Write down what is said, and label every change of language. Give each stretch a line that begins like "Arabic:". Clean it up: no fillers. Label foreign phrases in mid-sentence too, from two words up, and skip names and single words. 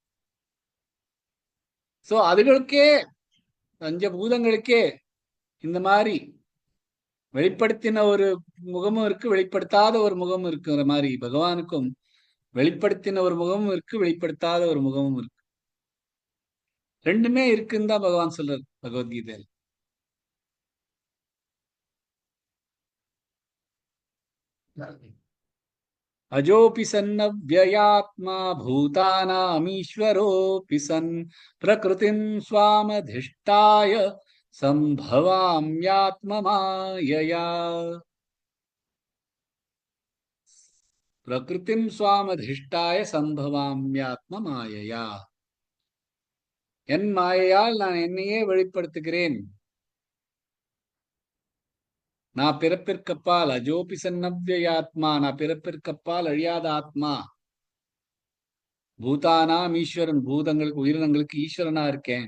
Tamil: சோ அதுகளுக்கே பஞ்சபூதங்களுக்கே இந்த மாதிரி வெளிப்படுத்தின ஒரு முகமும் இருக்கு, வெளிப்படுத்தாத ஒரு முகமும் இருக்குங்கிற மாதிரி பகவானுக்கும் வெளிப்படுத்தின ஒரு முகமும் இருக்கு, வெளிப்படுத்தாத ஒரு முகமும் இருக்கு. ரெண்டுமே இருக்குன்னு தான் பகவான் சொல்றார் பகவத்கீதையில்.
Sanskrit: अजोऽपि सन्नव्ययात्मा भूतानामीश्वरोऽपि सन् प्रकृतिं स्वामधिष्ठाय सम्भवाम्यात्ममायया प्रकृतिं स्वामधिष्ठाय सम्भवाम्यात्ममायया.
Tamil: என் மாயையால் நான் என்னையே வெளிப்படுத்துகிறேன். நான் பிறப்பிற்கப்பால்,
Sanskrit: अजोऽपि सन्नव्ययात्मा,
Tamil: நான் பிறப்பிற்கப்பால் அழியாத ஆத்மா. பூதானாம் ஈஸ்வரன், பூதங்களுக்கு உயிரினங்களுக்கு ஈஸ்வரனா இருக்கேன்.